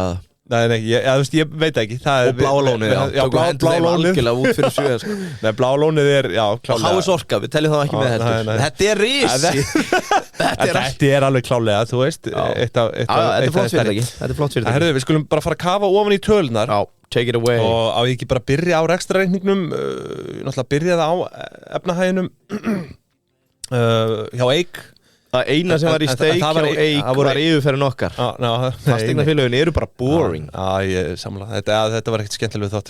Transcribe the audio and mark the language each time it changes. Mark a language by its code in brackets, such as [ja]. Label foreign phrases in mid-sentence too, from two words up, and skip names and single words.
[is] Nei, ég veit ekki. Og Bláa lónið, já. Blá lónið. Algjörlega út fyrir Suður, sko. Nei, Bláa lónið er, já, klálega. Og HS Orka, við teljum það ekki með heldur. Þetta er risi. Þetta er alveg klálega, þú veist. Þetta er flott fyrirtæki. Þetta er flott fyrirtæki. Herðu, við skulum bara fara að kafa ofan í tölunar. Já, [en] take it away. [is] Og á ég ekki bara að byrja á rekstrareikningnum. Náttúrulega byrjaði á efnahæginum hjá Eik. Það eina sem var í steik hjá Eik var yfirferðin okkar. Fasteignafélögin eru bara boring. Ég samla. Þetta var ekkert skemmtileg þáttur.